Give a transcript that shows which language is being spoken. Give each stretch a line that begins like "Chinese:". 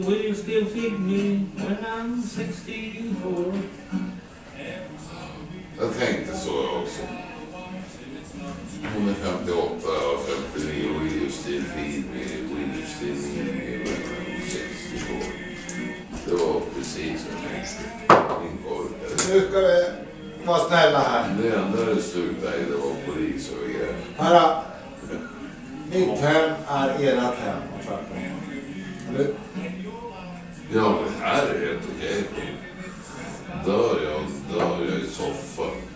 English: Will you still feed me when I'm 64?
Swedish: Jag tänkte så också. Hon är 58 och 59 och
English: Will you still feed me? Will you still need me when I'm 64?
Swedish: Det var precis som jag tänkte. Min kork. Nu ska vi vara snälla här. Det enda det slutade i det var polis och grejer. Herra, mitt hem är ert hem. Eller? Ja, men här är helt okej. Dör jag i soffan.